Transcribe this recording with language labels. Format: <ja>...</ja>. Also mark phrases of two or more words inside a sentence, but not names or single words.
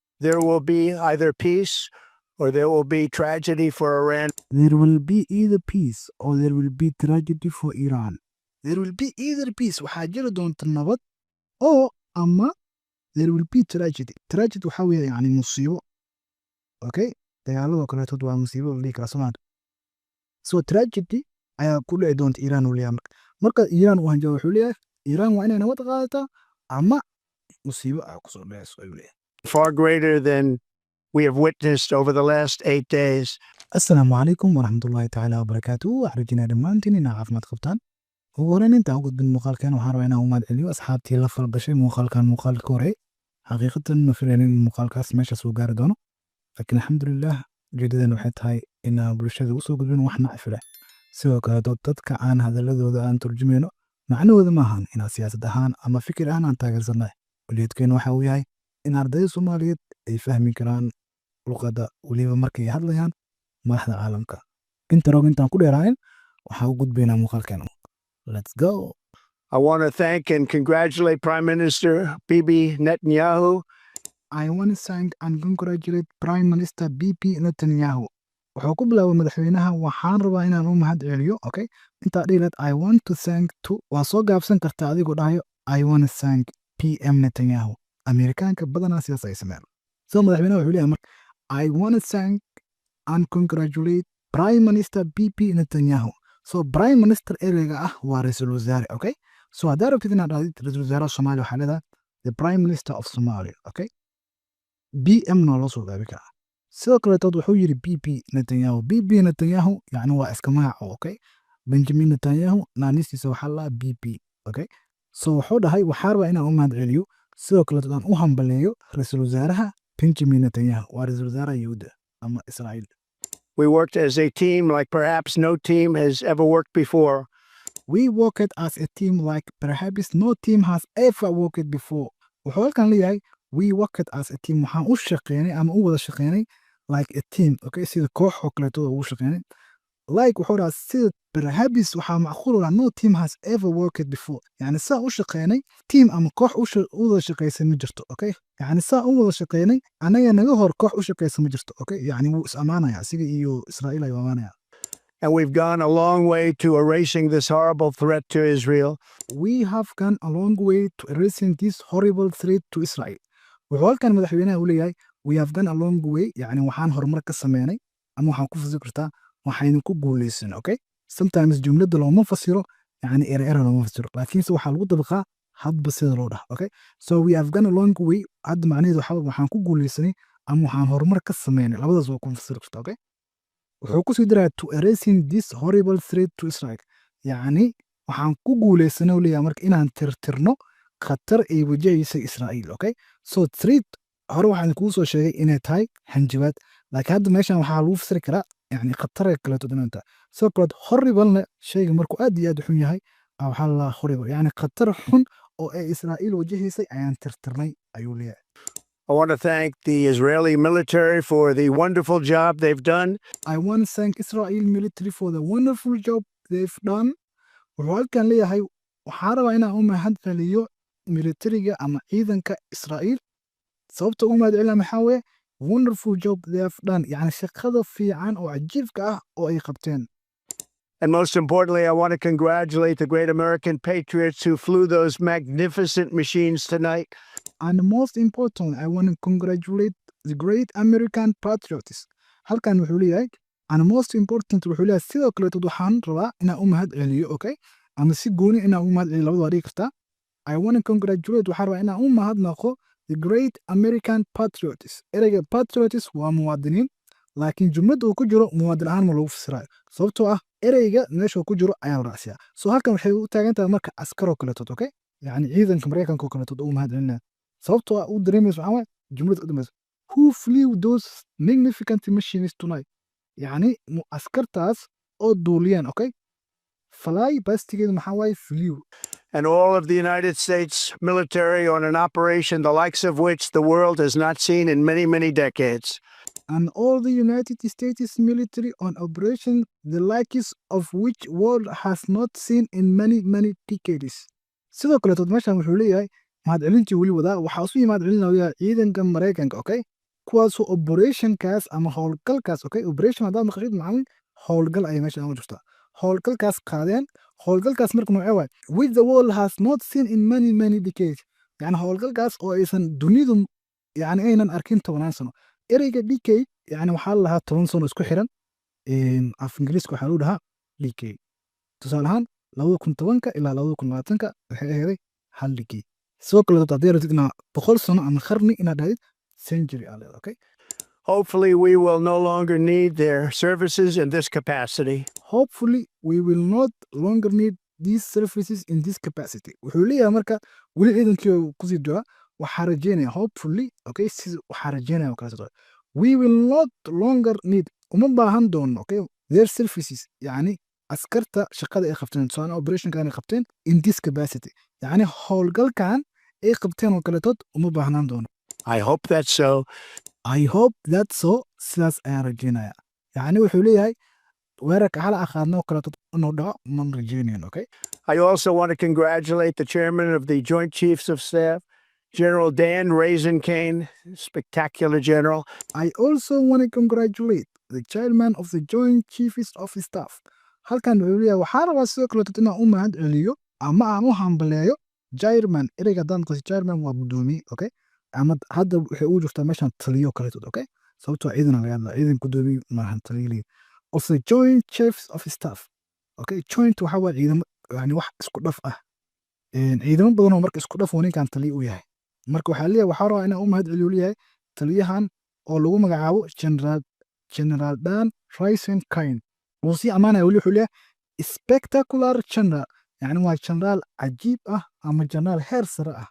<en>there will be either peace or there will be tragedy for Iran. There will be either peace or there will be tragedy for Iran. There will be either peace</en> <so>waxaa jiri doonta nabad oo ama</so> <en>there will be tragedy.</en> <so>Tragedy waxaa weeye yani musiibo. Okay? Dagaaladoo kaleetood waa musiibo la dhihi karaa Soomaali. So tragedy ayaa ku dhici doonta Iran uu leeyahay marka. Marka Iran uu hanjabo wuxuu leeyahay Iran waa inay nabad qaadataa ama musiibo ayaa kusoo dhacayso ayuu leeyahay.</so> <en>Far greater than we have witnessed over the last 8 days.</en> <so>Assalaamu calaykum waraxmatullaahi tacaala wabarakaatuhu. Waxaan rajaynayaa dhammaantiin inaa caafimaad qabtaan. ugu horreyn intaan u gudbin muuqaalkan waxaan rabaa inaan u mahad celiyo asxaabtii la falgashay muuqaalka hore. xaqiiqatan ma filayn in muuqaalkaas meeshaas uu gaari doono. laakiin alxamdulilah ujeedadan waxay tahay inaan bulshada usoo gudbin wax nacfi leh. sidoo kale dadka aan hadaladooda aan turjumayno macnahooda maahan inaan siyaasad ahaan ama fikir ahaan aan taageersannahay. ujeedkeenu waxa uu yahay in ardayda Soomaaliyeed ay fahmi karaan luqadda weliba markay hadlayaan madaxda caalamka. intaan ku dheeraayn waxaan u gudbaynaa muuqaalkeena.</so> <en>Let's go. I want to thank and congratulate Prime Minister Bibi Netanyahu. I want to thank and congratulate Prime Minister Bibi Netanyahu.</en> <so>wuxuu ku bilaabay madaxweynaha waxaan rabaa inaan u mahad celiyo. Okay? intaa dhiilaad</so> <en>I want to thank</en> <so>to waa soo gaabsan kartaa adigoo dhahayo</so> <en>I want to thank PM Netanyahu.</en> <so>Amerikaanka badanaa sidaas ay sameeyaan.</so> <en>So</en> <so>madaxweynaha wuxuu leeyahay marka</so> <en>I want to thank and congratulate Prime Minister Bibi Netanyahu.</en> <so>So</so> <en>Prime Minister</en> <so>ereyga ah waa ra'iisul wasaare. Okay? So haddaa rabtid inaad dhahdid ra'iisul wasaaraha Soomaaliya waxaa leedahay</so> <en>the Prime Minister of Somalia.</en> <so>Okay? BM noo loo soo gaabi karaa. sidoo kaleetood wuxuu yidhi Bibi Netanyahu. Bibi Netanyahu yacni waa iska magaco. Okay? Benjamin Netanyahu naanistiisa waxaa la Bibi. Okay? So wuxuu dhahay waxaa rabaa inaan u mahad celiyo sidoo kaleetood aan u hambaleeyo ra'iisul wasaaraha Benjamin Netanyahu waa ra'iisul wasaaraha Yuhuudda ama Israa'iil.</so> <en>We worked as a team like perhaps no team has ever worked before. We worked as a team like perhaps no team has ever worked before.</en> <so>wuxuu halkan leeyahay</so> <en>we worked as a team</en> <so>waxaan u shaqeynay ama u wada shaqeynay</so> <en>like a team.</en> <so>Okay? sida koox oo kaleetood ugu shaqeynay.</so> <en>like</en> <so>wuxuu dhahaa sida</so> <en>perhaps</en> <so>waxaa macquul ah</so> <en>no team has ever worked before.</en> <so>yani saa u shaqeynay team ama koox u wada shaqeysay ma jirto. Okay? yani saa u wada shaqeynay anaga naga hor koox u shaqeysay ma jirto. Okay? yani wuu is amaanaya asiga iyo Israa'iil ay amaanaya.</so> <en>And we've gone a long way to erasing this horrible threat to Israel. We have gone a long way to erasing this horrible threat to Israel.</en> <so>wuxuu halkan madaxweynaha u leeyahay</so> <en>we have gone a long way</en> <so>yani waxaan horumar ka sameynay ama waxaan ku fasiri kartaa waxaynu ku guuleysan. Okay? sometimes jumladda looma fasiro yani ereyada looma fasiro laakiinse waxaa lagu dabaqaa hadba sida loo dhaha. Okay?</so> <en>so we have gone a long way</en> <so>hadda macnaheedu waxaan ku guuleysanay ama waxaan horumar ka sameynay labadaas waa ku fasiri kartaa. Okay? wuxuu ku sii daraa</so> <en>to erasing this horrible threat to Israel.</en> <so>yani waxaan ku guuleysanay u leeyahay marka inaan tirtirno khatar ay wajahaysay Israa'iil. Okay? so threat hore waxaan kuu soo sheegay inay tahay hanjabaad laakiin hadda meeshan waxaa lagu fasiri karaa yani khatar kaleeto dhananta. sidoo kale horrible shayga markuu aad iyo aad u xun yahay waxaa la horrible yani khatar xun oo ay Israa'iil wajahaysay ayaan tirtirnay ayuu leeyahay.</so> <en>I want to thank the Israeli military for the wonderful job they've done. I want to thank Israel military for the wonderful job they've done.</en> <so>wuxuu halkan leeyahay waxaa rabaa inaan u mahad celiyo militariga ama ciidanka Israa'iil. sababta ugu mahad celina maxaa weeye</so> <en>wonderful job they have done</en> <so>yani shaqada fiican oo cajiibka ah oo ay qabteen.</so> <en>And most importantly, I want to congratulate the great American patriots who flew those magnificent machines tonight. And most importantly, I want to congratulate the great American patriots.</en> <so>halkan wuxuu leeyahay</so> <en>and most important</en> <so>wuxuu leeyahay sidoo kale waxaan rabaa inaan u mahad celiyo. Okay? ama si gooni inaan u mahad celiyo labada waa dhigi kartaa.</so> <en>I want to congratulate</en> <so>waxaan rabaa inaan u mahadnaqo</so> <en>the great American patriots.</en> <so>ereyga patriots waa muwaadiniin laakiin jumladda uu ku jiro muwaadin ahaan ma lagu fasirayo sababtoo ah ereyga meesha uu ku jiro ayaa la raacsiyaa. so halkan waxay u taagan tahay marka askaroo kaleetood. Okay? yani ciidanka Mareykanka oo kaleetood ugu mahad celinaya sababtoo ah uu dareemayso waxaa waaye jumladda u dhamayso</so> <en>who flew those magnificent machines tonight.</en> <so>yani askartaas oo duuliyeen. Okay? fly bastigeedu maxaa waaye flew.</so> <en>And all of the United States military on an operation the likes of which the world has not seen in many, many decades. And all the United States military on operation the likes of which world has not seen in many, many decades.</en> <so>sidoo kaleetood meeshan wuxuu leeyahay mahad celintii weli wadaa waxaa isu mahad celinaya ciidanka Mareykanka. Okay? kuwaasoo operationkaas ama howlgalkaas okay operation haddaad maqashid macallin howlgal ayay meesha uga jirtaa howlgalkaas qaadeen howlgalkaas marka noocee waay</so> <en>which the world has not seen in many decades</en> <so>yani howlgalkaas oo aysan dunidu yani aynan arkin 10 sano ereyga decade yani waxaa la lahaa 10 sano isku xiran af ingiriiska waxaa lagu dhahaa decade tusaale ahaan 2010 ilaa 2020 waxay aheeday hal decade sidoo kale haddii rabtid inaad 100 sano ama qarni inaad dhahdid century aa leedahay okay</so> <en>Hopefully, we will no longer need their services in this capacity. hopefully we will not longer need these services in this capacity</en> <so>wuxuu leeyahay marka weli ciidankii kusii duca waxaa rajeynaya hopefully okay si waxaa rajeynaya kala soo</so> <en>we will not longer need</en> <so>uma baahan doono okay</so> <en>their services</en> <so>yani askarta shaqada ay qabteen tusaale operationkan ay qabteen</so> <en>in this capacity</en> <so>yani howlgalkan ay qabteen oo kale tood uma baahnaan doono</so> <en>I hope that's so. I hope that's so</en> <so>sidaas ayaan rajeynaya yani wuxuu leeyahay weerarka hala aqaadno oo kale tood inuu dhaco man rajeynayn okay</so> <en>I also want to congratulate the chairman of the Joint Chiefs of Staff, General Dan Raisin-Kane, spectacular general. I also want to congratulate the chairman of the Joint Chiefs of Staff.</en> <so>halkan wuxuu leeyahay waxaa rabaa sidoo kale inaan u mahad celiyo ama aan u hambaleeyo chairman ereyga haddaan qasi chairman waa gudoomiye okay ama hadda waxay ugu jirtaa meeshan taliyo kale okay sababtoo ciidan laga hadlaa ciidan gudoomiye maahan taliyo</so> <en>of the Joint Chiefs of Staff</en> <so>okay joint waxa waa ciidamo yani wax isku dhaf ah ciidamo badan oo marka isku dhaf oo ninkan taliyo u yahay marka waxaa leeyahay waxaa rabaa inaan u mahad celiyo leeyahay taliyahan oo lagu magacaabo General Dan Raisin-Kane wuu sii ammaanaya weli wuxuu leeyahay</so> <en>spectacular general</en> <so>yani waa generaal cajiib ah ama generaal heer sare ah</so>